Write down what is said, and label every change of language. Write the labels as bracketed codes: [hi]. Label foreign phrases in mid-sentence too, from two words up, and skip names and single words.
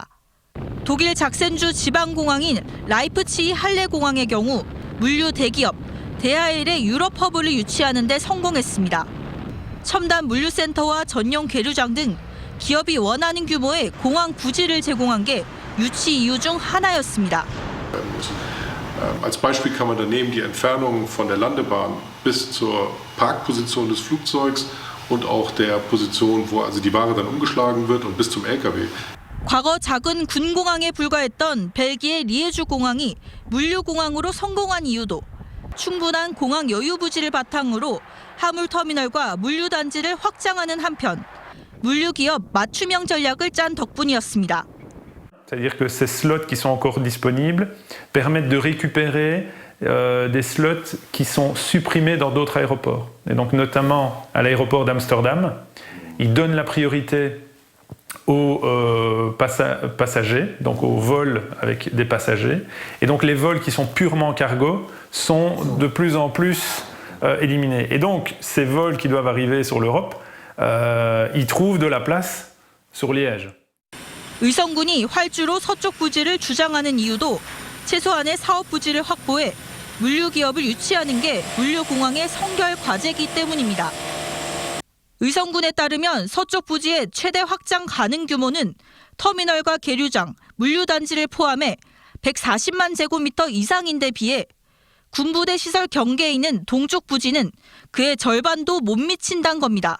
[ko] 독일 작센주 지방공항인 라이프치히 할레공항의 경우 물류 대기업 DHL의 유럽허브를 유치하는 데 성공했습니다. 첨단 물류센터와 전용 계류장 등 기업이 원하는 규모의 공항 부지를 제공한 게 유치 이유 중 하나였습니다. [de] Als Beispiel kann man da nehmen die Entfernung von der Landebahn bis zur Parkposition des Flugzeugs und auch der Position, wo also die Ware dann umgeschlagen wird und bis zum LKW. [ko] 과거 작은 군공항에 불과했던 벨기에 리에주 공항이 물류공항으로 성공한 이유도 충분한 공항 여유 부지를 바탕으로 화물터미널과 물류단지를 확장하는 한편 물류기업 맞춤형 전략을 짠 덕분이었습니다. [fr] C'est-à-dire que ces slots qui sont encore disponibles permettent de récupérer des slots qui sont supprimés dans d'autres aéroports. Et donc notamment à l'aéroport d'Amsterdam, ils donnent la priorité aux passagers, donc aux vols avec des passagers. Et donc les vols qui sont purement cargo sont de plus en plus éliminés. Et donc ces vols qui doivent arriver sur l'Europe, ils trouvent de la place sur Liège. [ko] 의성군이 활주로 서쪽 부지를 주장하는 이유도 최소한의 사업 부지를 확보해 물류기업을 유치하는 게 물류공항의 성결 과제이기 때문입니다. 의성군에 따르면 서쪽 부지의 최대 확장 가능 규모는 터미널과 계류장, 물류단지를 포함해 140만 제곱미터 이상인데 비해 군부대 시설 경계에 있는 동쪽 부지는 그의 절반도 못 미친다는 겁니다.